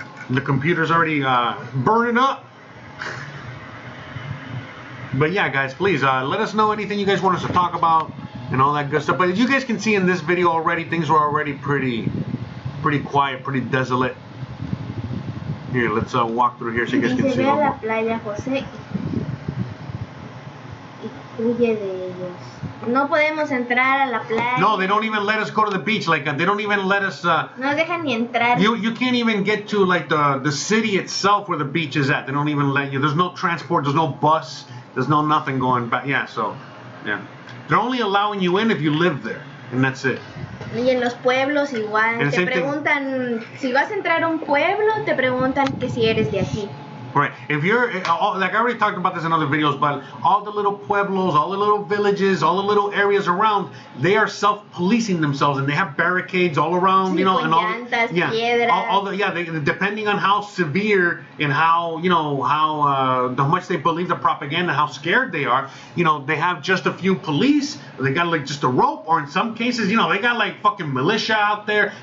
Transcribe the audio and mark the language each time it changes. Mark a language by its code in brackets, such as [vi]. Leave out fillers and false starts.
[en] The computer's already burning up. But yeah, guys, please let us know anything you guys want us to talk about and all that good stuff. But as you guys can see in this video already, things were already pretty quiet, pretty desolate. Here, let's walk through here so you guys can see. [es] Ve a la playa, José, y huye de ellos. No podemos entrar a la playa. [en] No, they don't even let us go to the beach. Like they don't even let us. [es] No nos dejan ni entrar. [en] You can't even get to like the city itself where the beach is at. They don't even let you. There's no transport. There's no bus. There's no nothing going back. Yeah, so yeah, they're only allowing you in if you live there, and that's it. [es] Y en los pueblos igual. Te preguntan si vas a entrar a un pueblo. Te preguntan que si eres de aquí. [en] Right. If you're, like I already talked about this in other videos, but all the little pueblos, all the little villages, all the little areas around, they are self-policing themselves, and they have barricades all around, [es] sí, [en] you know, and all, [es] llantas, [en] they, depending on how severe and how, you know, how much they believe the propaganda, how scared they are, you know, they have just a few police, they got like just a rope, or in some cases, you know, they got like fucking militia out there.